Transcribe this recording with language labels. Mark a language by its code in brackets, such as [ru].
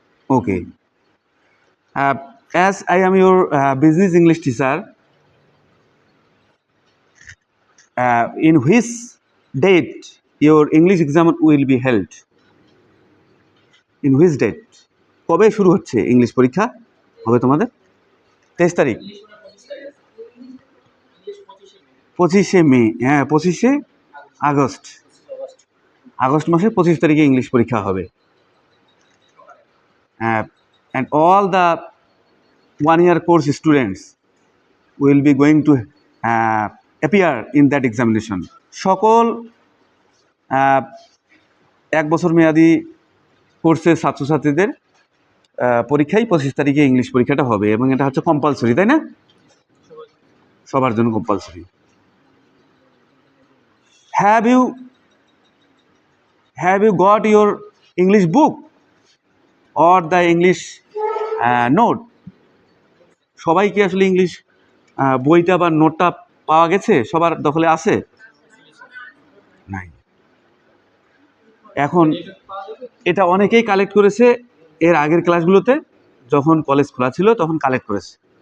[en] Okay. As I am your business English teacher, in which date your English exam will be held? In which date? [bn] কবে শুরু হচ্ছে English পরীক্ষা হবে তোমাদের? 23 তারিখ, 25শে মে। হ্যাঁ, 25শে আগস্ট। আগস্ট মাসের 25 তারিখে ইংলিশ পরীক্ষা হবে। [en] And all the 1-year course students will be going to appear in that examination. [bn] সকল 1 বছর মেয়াদি কোর্সের ছাত্রছাত্রীদের পরীক্ষায় 25 তারিখে ইংলিশ পরীক্ষাটা হবে এবং এটা হচ্ছে কম্পালসরি, তাই না? সবার জন্য compulsory. [en] Have you got your English book or the English note? [bn] সবাই কি আসলে ইংলিশ বইটা বা নোটটা পাওয়া গেছে? সবার দখলে আছে? নাই। এখন এটা অনেকেই কালেক্ট করেছে এর আগের ক্লাসগুলোতে, যখন কলেজ খোলা ছিল তখন কালেক্ট করেছে।